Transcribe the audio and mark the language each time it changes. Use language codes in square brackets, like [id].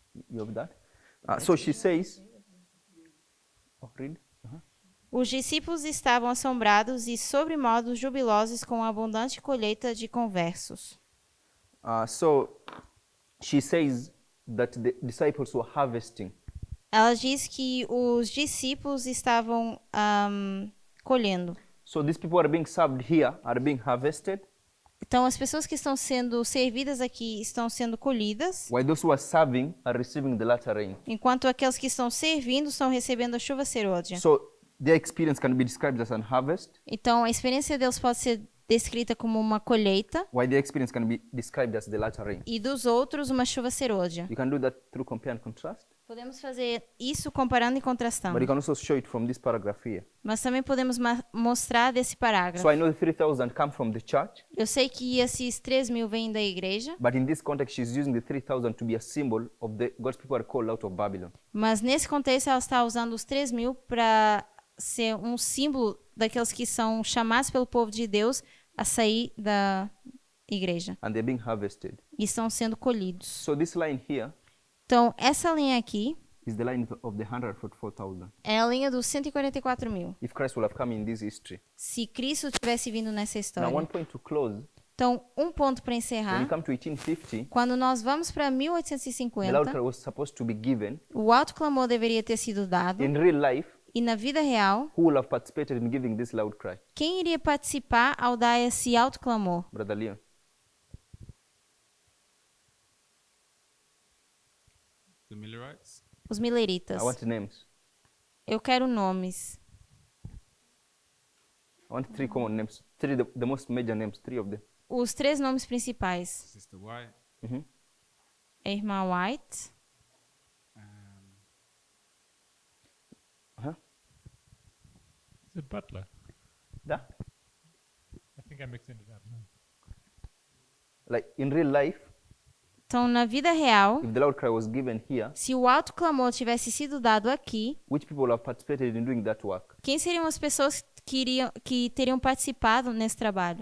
[en] You have that? So she says, read. [pt] Os discípulos estavam assombrados e sobremodo jubilosos com a abundante colheita de conversos. [en] So she says that the disciples were harvesting. [pt] Ela diz que os discípulos estavam colhendo. [en] So these people are being served here, are being harvested, [pt] Então, as pessoas que estão sendo servidas aqui estão sendo colhidas, [en] while those who are serving are receiving the latter rain. [pt] enquanto aqueles que estão servindo estão recebendo a chuva serôdia. [en] So their experience can be described as an harvest, [pt] Então, a experiência deles pode ser descrita como uma colheita [en] while their experience can be described as the latter rain. [pt] e dos outros uma chuva serôdia. [en] You can do that through compare and contrast, [pt] Podemos fazer isso comparando e contrastando. [en] but you can also show it from this paragraph here. [pt] Mas também podemos mostrar desse parágrafo. [en] So I know the 3,000 come from the church, [pt] Eu sei que esses 3.000 vêm da igreja, [en] but in this context, she's using the 3,000 to be a symbol of the God's people are called out of Babylon. [pt] mas nesse contexto ela está usando os 3.000 para ser um símbolo daqueles que são chamados pelo povo de Deus a sair da igreja [en] And they're being harvested. [pt] e estão sendo colhidos. [en] So this line here [pt] Então, essa linha aqui [en] is the line of the 144,000. [pt] é a linha dos 144.000. [en] If Christ will have come in this history. [pt] Se Cristo tivesse vindo nessa [en] Now, [pt] história. [en] one point to close. [pt] Então, um ponto para [en] When [pt] encerrar. [en] you come to 1850, [pt] Quando nós vamos para [en] the loud [pt] 1850, [en] cry was supposed to be given. [pt] o alto clamor deveria ter sido dado. [en] In real life, [pt] E na vida real, [en] who will have participated in giving this loud cry? [pt] quem iria participar ao dar esse alto clamor? [en] Brother Leon. The Millerites. [pt] Os mileritas. [en] I want names. [pt] Eu quero nomes. [en] I want 3 common names. 3 the most major names, 3 of them. [pt] Os 3 nomes principais. [en] Sister White. [pt] A irmã White, [en] The butler. That? I think I'm mixing it up. No. Like in real life, [pt] então na vida real, [en] if the loud cry was given here, [pt] se o alto clamor tivesse sido dado aqui, [en] which people have participated in doing that work? [pt] quem seriam as pessoas que teriam participado nesse trabalho?